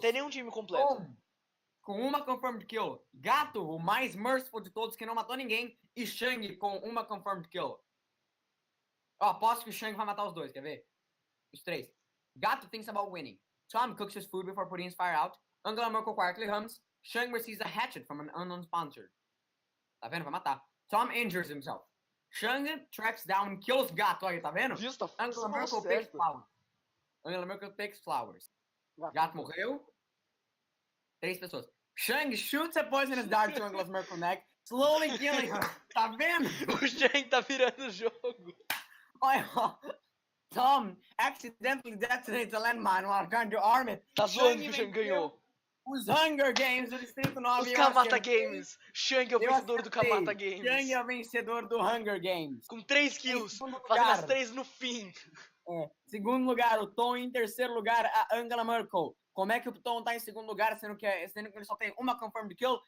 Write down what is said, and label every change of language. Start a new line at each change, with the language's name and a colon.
Portuguese: Tem nenhum time completo. Com uma
English: confirmed kill.
Portuguese: Gato, o mais merciful de todos, que não matou ninguém. E Shangi com uma
English: confirmed kill.
Portuguese: Eu aposto que o Shang vai matar os dois, quer ver? Os três.
English: Gato thinks about winning. Tom cooks his food before putting his fire out. Angela Merkel quietly hums. Shang receives a hatchet from an unknown sponsor.
Portuguese: Tá vendo? Vai matar.
English: Tom injures himself. Shang tracks down and kills Gato.
Portuguese: Olha, tá vendo? Viu? Tá
English: Angela Merkel takes flowers. Angela Merkel takes flowers.
Portuguese: Gato morreu. 3 pessoas.
English: Shang shoots a poisonous dart to Angela Merkel's neck, slowly killing her.
Portuguese: Tá vendo? O Shang tá virando o jogo. Olha, ó.
English: Tom accidentally detonates a landmine while trying to arm it.
Portuguese: Tá zoando que o Shang ganhou. Os Hunger Games do Distrito 9. Os Camata Games. Shang é o vencedor do Camata Shang Games. é o vencedor do Hunger Games. Com 3 kills. segundo Fazendo lugar. as 3 no fim. Segundo lugar, o Tom. Em terceiro lugar, a Angela Merkel. Como é que o Tom tá em segundo lugar, sendo que ele só tem uma
English: confirmed kill?